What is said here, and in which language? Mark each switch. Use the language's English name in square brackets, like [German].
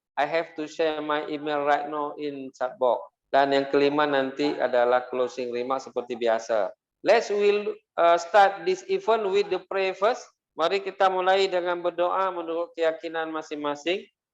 [English] I have to share my email right now in chat box. [Indonesian] Dan yang kelima nanti adalah closing remark seperti biasa. [English] Let's start this event with the prayer first. [Indonesian] Mari kita mulai dengan berdoa menurut keyakinan masing-masing.